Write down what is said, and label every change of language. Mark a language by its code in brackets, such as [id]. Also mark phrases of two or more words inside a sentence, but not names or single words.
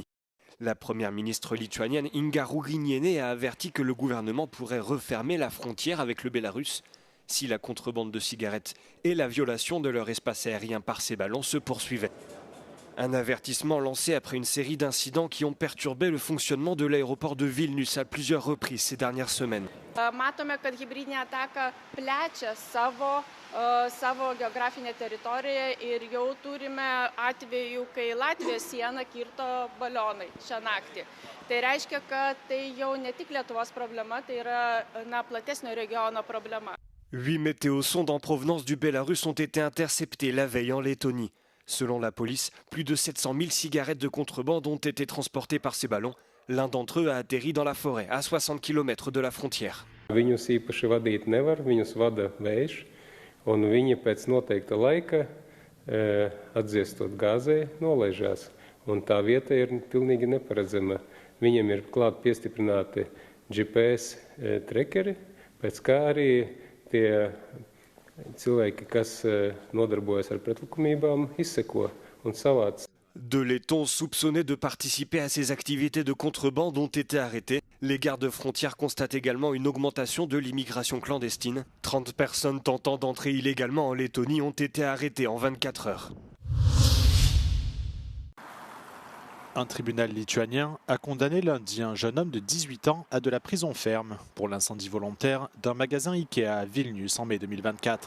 [fr] La première ministre lituanienne Inga Ruginienė a averti que le gouvernement pourrait refermer la frontière avec le Bélarus si la contrebande de cigarettes et la violation de leur espace aérien par ces ballons se poursuivaient. Un avertissement lancé après une série d'incidents qui ont perturbé le fonctionnement de l'aéroport de Vilnius à plusieurs reprises ces dernières semaines. [lt] Matome, kad hibridinė ataka plečia savo geografinę teritoriją ir jau turime atvejų, kai Latvijos sieną kirto balionai šią naktį. Tai reiškia, kad tai jau ne tik Lietuvos problema, tai yra platesnio regiono problema. [fr] 8 météosondes en provenance du Bélarus ont été interceptées la veille en Lettonie. Selon la police, plus de 700 000 cigarettes de contrebande ont été transportées par ces ballons. L'un d'entre eux a atterri dans la forêt, à 60 km de la frontière. [lv] Viņus īpaši vadīt nevar, viņus vada vējš, un viņi pēc noteikta laika, atdziestot gāzē, nolaižās. Un tā vieta ir pilnīgi neparedzama. Viņiem ir klāt piestiprināti GPS trekeri, pēc kā arī tie cilvēki, kas nodarbojas ar pretlikumībām, izseko un savāc. [fr] Deux Lettons soupçonnés de participer à ces activités de contrebande ont été arrêtés. Les gardes-frontières constatent également une augmentation de l'immigration clandestine. 30 personnes tentant d'entrer illégalement en Lettonie ont été arrêtées en 24 heures. Un tribunal lituanien a condamné lundi un jeune homme de 18 ans à de la prison ferme pour l'incendie volontaire d'un magasin Ikea à Vilnius en mai 2024.